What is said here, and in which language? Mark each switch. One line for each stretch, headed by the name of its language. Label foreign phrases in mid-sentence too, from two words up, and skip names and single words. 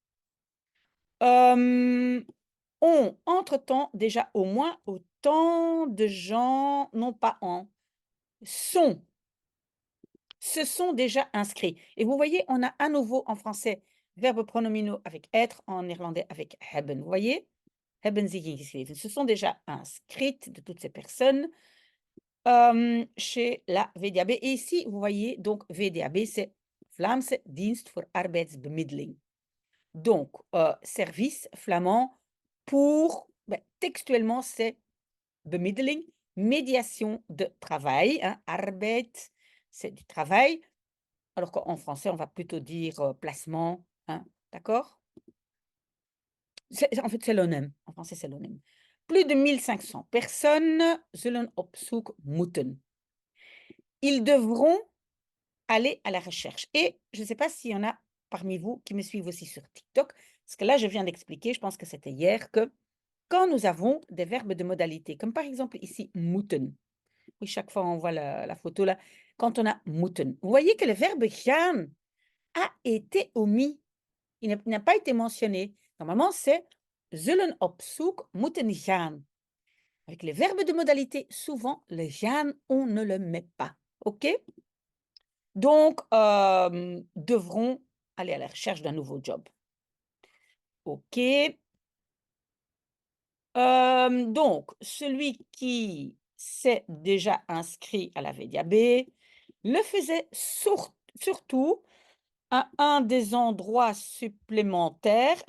French: Ont entre-temps déjà au moins autant de gens, non pas en, sont, se sont déjà inscrits. Et vous voyez, on a à nouveau en français verbe pronominaux avec être, en néerlandais avec hebben. Vous voyez?
Dutch: Hebben zich ingeschreven.
French: Se sont déjà inscrites de toutes ces personnes. chez la VDAB. Et ici, vous voyez, donc VDAB, c'est Vlaamse Dienst voor Arbeidsbemiddeling. Donc, service flamand pour, textuellement, c'est bemiddeling, médiation de travail. Hein, arbeid, c'est du travail. Alors qu'en français, on va plutôt dire placement. Hein, d'accord? En fait, c'est l'ONEM. En français, c'est l'ONEM. Plus de 1500 personnes
Dutch: zullen op zoek moeten.
French: Ils devront aller à la recherche. Et je ne sais pas s'il y en a parmi vous qui me suivent aussi sur TikTok, parce que là, je viens d'expliquer, je pense que c'était hier, que quand nous avons des verbes de modalité, comme par exemple ici, moeten. Oui, chaque fois, on voit la photo là. Quand on a moeten, vous voyez que le verbe gaan a été omis. Il n'a pas été mentionné. Normalement, c'est
Dutch: zullen op zoek moeten gaan.
French: Avec les verbes de modalité, souvent, le gaan, on ne le met pas. OK? Donc, devront aller à la recherche d'un nouveau job. OK. Donc, celui qui s'est déjà inscrit à la VDAB le faisait surtout à un des endroits supplémentaires.